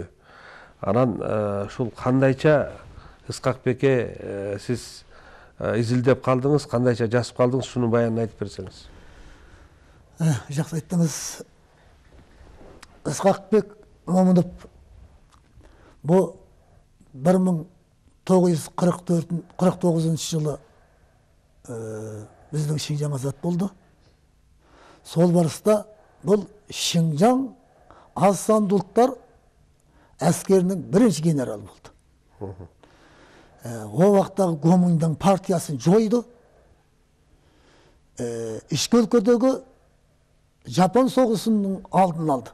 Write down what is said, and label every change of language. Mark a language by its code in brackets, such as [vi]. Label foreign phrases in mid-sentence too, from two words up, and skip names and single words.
[ky] Анан ушул кандайча Ысқақбекке сиз изилдеп калдыңыз, кандайча жазып калдыңыз, шуну баянын айтып берсеңиз. Жакшы айттыңыз. Ысқақбек Момунов бу 1949 жылы биздин Шинжаң азат болду. [kk] Сол барыста бұл Шинжаң аз санды ұлттар әскерінің бірінші генералы болды. О вақтағы Гоминдың партиясын жойды. Ішкі өлкөдегі Жапон соғысының алдын алды.